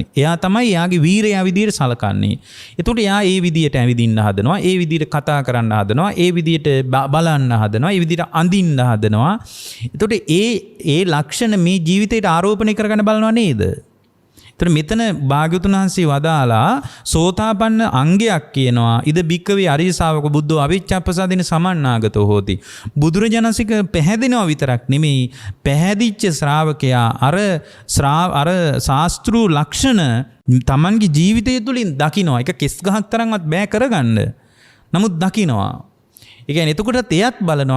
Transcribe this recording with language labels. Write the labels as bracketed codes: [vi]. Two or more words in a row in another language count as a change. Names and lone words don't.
[si] එයා තමයි එයාගේ වීරයා විදියට සලකන්නේ. එතකොට එයා ඒ විදියට ඇවිදින්න හදනවා. ඒ විදියට කතා කරන්න හදනවා. ඒ විදියට බලන්න හදනවා. ඒ විදියට අඳින්න හදනවා. එතකොට ඒ ලක්ෂණ මේ ජීවිතයට ආරෝපණය කරගන්න බලනවා නේද? එතකොට මෙතන භාග්‍යවතුන් වහන්සේ වදාලා සෝතාපන්න අංගයක් කියනවා. [pi] ඉද බික්කවේ අරිය ශාවක බුද්ධෝ අවිච්ඡප්පසාදේන සමන්නාගතෝ හෝති. [si] බුදුරජාණන් වහන්සේ පැහැදෙනවා විතරක් නෙමෙයි, පැහැදිච්ච ශ්‍රාවකයා අර ශාස්ත්‍රු ලක්ෂණ Tamanගේ ජීවිතය තුළින් දකිනවා. ඒක කෙස් ගහක් තරම්වත් බෑ කරගන්න. නමුත් දකිනවා. ඒ කියන්නේ එතකොටත් එයත් බලනවා.